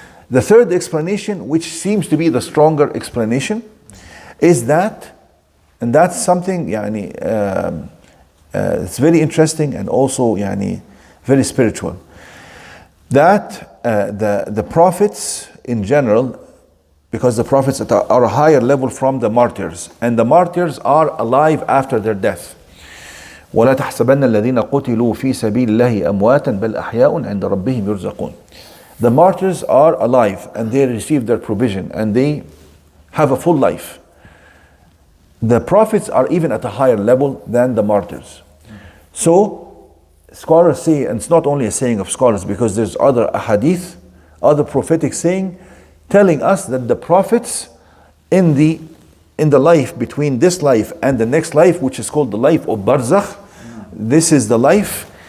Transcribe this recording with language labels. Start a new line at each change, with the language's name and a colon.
English: The third explanation, which seems to be the stronger explanation, is that, and that's something it's very interesting and also very spiritual, that the prophets in general, because the prophets are a higher level from the martyrs, and the martyrs are alive after their death.
Arabic: ولا تحسبن الذين قتلوا في سبيل الله أمواتا بل أحياء عند ربهم يرزقون.
English: The martyrs are alive and they receive their provision and they have a full life. The prophets are even at a higher level than the martyrs. So scholars say, and it's not only a saying of scholars, because there's other hadith, other prophetic saying, telling us that the prophets in the life between this life and the next life, which is called the life of Barzakh, this is the life